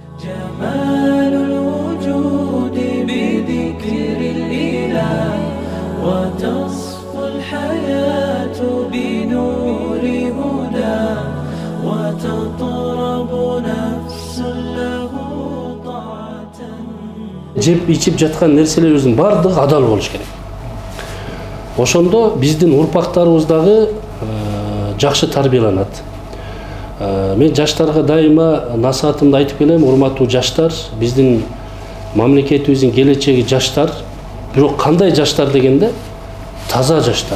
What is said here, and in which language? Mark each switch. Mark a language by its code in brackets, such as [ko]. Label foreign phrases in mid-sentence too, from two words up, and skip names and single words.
[ar] جمال الوجود بذكر الإله وتصفو الحياة بنور هدى وتطرب نفس له طاعة. [ky] Жеп ичип жаткан нерселерибиздин бардыгы адал болуш керек. Ошондо биздин урпактарыбыз дагы жакшы тарбияланат. Мен жаштарга дайыма насаатымды айтып келем, урматтуу жаштар, биздин мамлекетибиздин келечеги жаштар, бирок кандай жаштар дегенде таза жаштар.